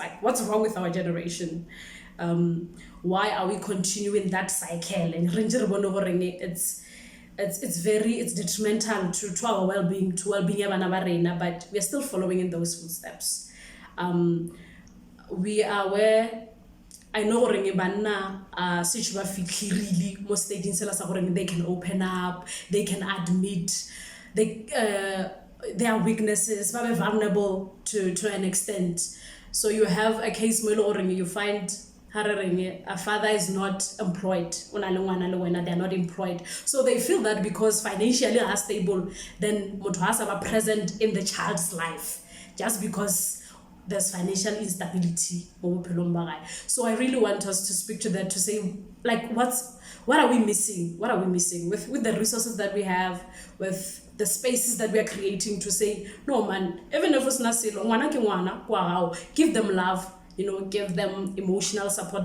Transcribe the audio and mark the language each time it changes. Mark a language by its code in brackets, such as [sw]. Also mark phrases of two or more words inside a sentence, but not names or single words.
[en] Like, what's wrong with our generation? Why are we continuing that cycle? And it's detrimental to our well-being, to well-being of Anabarena, but we are still following in those footsteps. We are where I know [tn] gore banna sitse ba fitlhirile mo stating sela sa gore [en] they can open up, they can admit their weaknesses, [tn] ba be [en] vulnerable to an extent. So you have a case mo you find a father is not employed, they are not employed, so they feel that because financially are stable, then [tn] motho ha sa ba [en] present in the child's life just because there's financial instability. So I really want us to speak to that, to say, like, what are we missing? What are we missing with the resources that we have, with the spaces that we are creating, to say, no man, even if it's not silo, wow, give them love, give them emotional support.